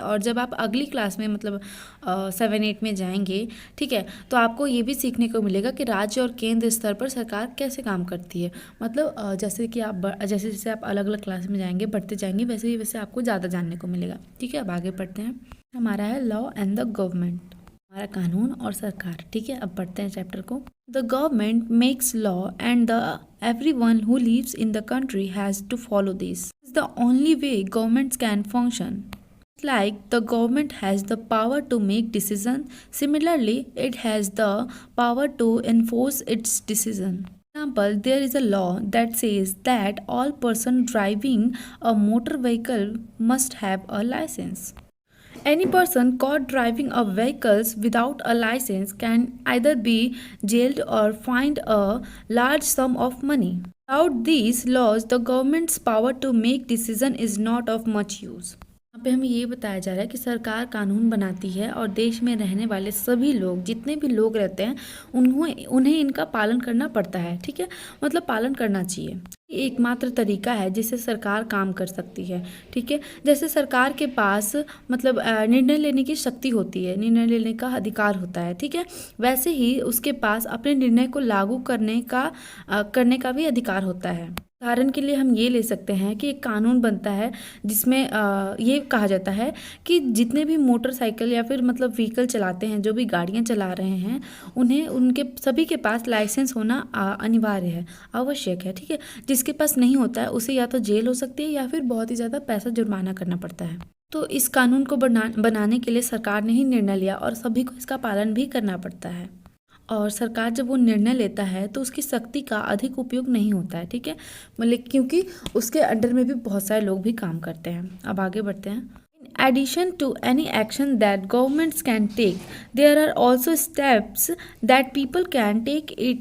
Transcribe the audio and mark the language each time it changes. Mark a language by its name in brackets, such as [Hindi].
[Hindi] और जब आप अगली क्लास में मतलब 7-8 में जाएंगे, ठीक है, तो आपको ये भी सीखने को मिलेगा कि राज्य और केंद्र स्तर पर सरकार कैसे काम करती है। मतलब जैसे कि आप जैसे जैसे आप अलग अलग क्लास में जाएंगे, बढ़ते जाएंगे, वैसे ही वैसे आपको ज़्यादा जानने को मिलेगा, ठीक है। अब आगे पढ़ते हैं। हमारा है [English] law and the government, [Hindi] हमारा कानून और सरकार, ठीक है। अब पढ़ते हैं चैप्टर को। [English] The government makes law and the everyone who lives in the country has to follow this. It's the only way governments can function. Like the government has the power to make decisions, similarly it has the power to enforce its decision. For example, there is a law that says that all person driving a motor vehicle must have a license. Any person caught driving a vehicles without a license can either be jailed or fined a large sum of money. Without these laws, the government's power to make decision is not of much use. [Hindi] यहाँ पे हमें ये बताया जा रहा है कि सरकार कानून बनाती है और देश में रहने वाले सभी लोग, जितने भी लोग रहते हैं, उन्हें इनका पालन करना पड़ता है। ठीक है, मतलब पालन करना चाहिए। ये एकमात्र तरीका है जिससे सरकार काम कर सकती है। ठीक है, जैसे सरकार के पास मतलब निर्णय लेने की शक्ति होती है, निर्णय लेने का अधिकार होता है। ठीक है, वैसे ही उसके पास अपने निर्णय को लागू करने का भी अधिकार होता है। उदाहरण के लिए हम ये ले सकते हैं कि एक कानून बनता है जिसमें ये कहा जाता है कि जितने भी मोटरसाइकिल या फिर मतलब व्हीकल चलाते हैं, जो भी गाड़ियां चला रहे हैं, उन्हें उनके सभी के पास लाइसेंस होना अनिवार्य है, आवश्यक है। ठीक है, जिसके पास नहीं होता है उसे या तो जेल हो सकती है या फिर बहुत ही ज़्यादा पैसा जुर्माना करना पड़ता है। तो इस कानून को बनाने के लिए सरकार ने ही निर्णय लिया और सभी को इसका पालन भी करना पड़ता है। और सरकार जब वो निर्णय लेता है तो उसकी शक्ति का अधिक उपयोग नहीं होता है। ठीक है, मतलब क्योंकि उसके अंडर में भी बहुत सारे लोग भी काम करते हैं। अब आगे बढ़ते हैं। [English] In addition to any action that governments can take, there are also steps that people can take it